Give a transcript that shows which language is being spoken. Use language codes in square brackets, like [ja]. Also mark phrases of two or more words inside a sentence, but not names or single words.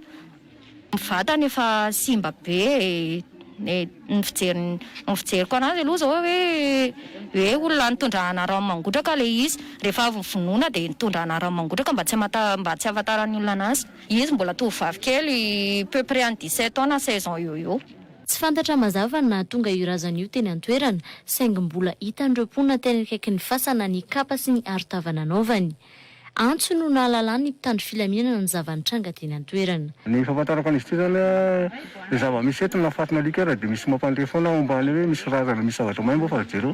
[mg] Mivatany efa simba be ny fijeriko anazy aloha zao hoe olona nitondrahana rano mangotraka le izy rehefa avy vonoina dia nitondrahana rano mangotraka mba tsy ahafantaran'ny olona anazy. Izy mbola tovovavy kely [fr] peu près en [mg] 17 taona 16 ans eo. Tsy fantatra mazava na tonga io razana io teny an-toerana saingy mbola hitan'ireo mponina teny akaikin'ny fasana ny kapa sy ny arotava nanaovany. Antso no nahalalany mpitandro filaminana ny zavanitranga teny an-toerana. Ny fahafantarako an'izy ity zany ny zava-misy eto nafatina likera dia misy mampandrefona ombany hoe misy razana misy zavatra may mbo fa jereo.